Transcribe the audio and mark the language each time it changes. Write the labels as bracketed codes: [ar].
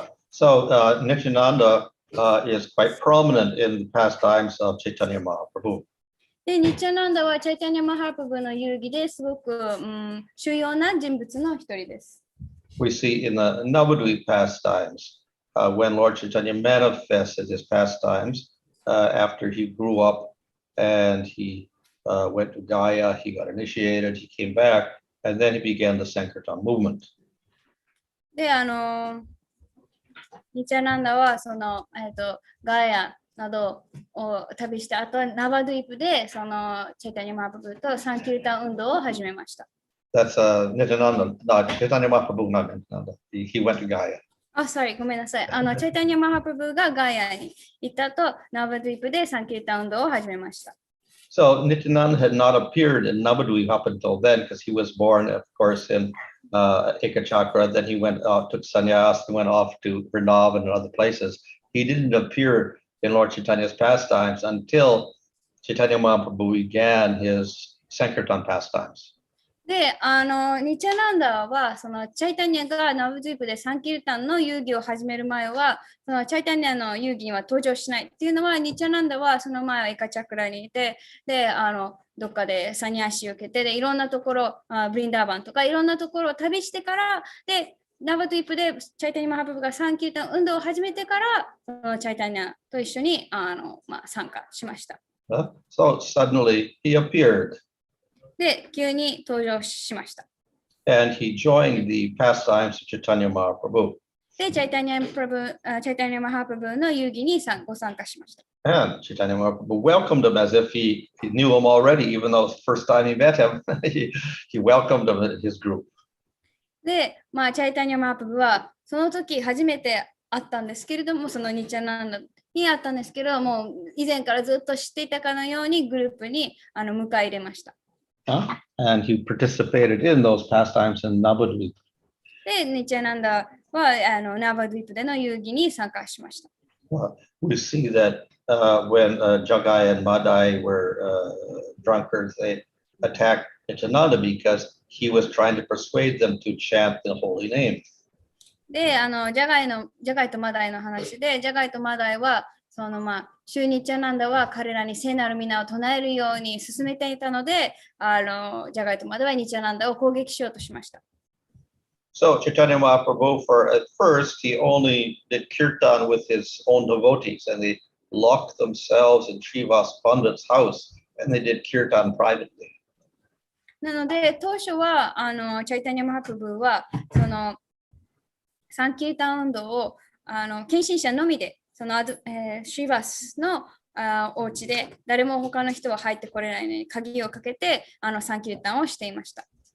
[en] So Nityananda is quite prominent in the pastimes of Chaitanya Mahaprabhu. [ja] で、ニチャナンダはチャイタニアマハプブの遊戯ですごく、主要な人物の一人です。 [en] We see in the Navadvip pastimes, when Lord Chaitanya manifested his pastimes after he grew up and he went to Gaya, he got initiated, he came back, and then he began the Sankirtan movement. [ja] で、ニチャナンダはその、ガヤなどを旅した後、ナバドゥイプでそのチャイタニアマハプブとサンキルタン運動を始めました。 [en] That's Nityananda, not Chaitanya Mahaprabhu, not Nityananda. He went to Gaya. [ja] sorry, ごめんなさい。チャイタニアマハプブがガヤに行った後、ナバドゥイプでサンキルタン運動を始めました。 [en] So Nityananda had not appeared in Navadvip up until then because he was born, of course, in Ekachakra. Then he went took sannyas, went off to Vrindavan and other places. He didn't appear in Lord Chaitanya's pastimes until Chaitanya Mahaprabhu began his Sankirtan pastimes. [ja] で、ニチャナンダはそのチャイタニアがナブドゥイプでサンキルタンの遊戯を始める前は、そのチャイタニアの遊戯には登場しないっていうのは、ニチャナンダはその前はエカチャクラにいて、で、どっかでサニアシを受けて、で、いろんなところ、ブリンダーバンとかいろんなところを旅してから、で、ナバドゥイプでチャイタニアマハプブがサンキルタン運動を始めてから、そのチャイタニアと一緒に参加しました。 [en] So suddenly he appeared. [ja] で、急に登場しました。 [en] And he joined the pastimes of Chaitanya Mahaprabhu. [ja] で、チャイタニアマハプブの遊戯にご参加しました。 [en] And Chaitanya Mahaprabhu welcomed him as if he knew him already, even though it's the first time he met him. he welcomed him in his group. [ja] で、チャイタニアマハプブはその時初めてあったんですけれども、そのニチャナンダにあったんですけども、以前からずっと知っていたかのようにグループに迎え入れました。 [en] And he participated in those pastimes in Navadvip. [ja] で、ニチャナンダはナバドゥイプでの遊戯に参加しました。 [en] We see that when Jagai and Madai were drunkards, they attacked Nityananda because he was trying to persuade them to chant the holy name. [ja] で、ジャガイとマダイの話で、ジャガイとマダイは、シューニチャナンダは彼らに聖なる皆を唱えるように進めていたので、ジャガイとマダイはニチャナンダを攻撃しようとしました。 [en] So Chaitanya Mahaprabhu, at first, he only did kirtan with his own devotees, and they locked themselves in Srivas Pandit's house, and they did kirtan privately. [ja] なので、当初は、チャイタニャ・マハプブは、サンキータン運動を、献身者のみで、シーバスのお家で、誰も他の人は入ってこれないのに、鍵をかけて、サンキータンをしていました。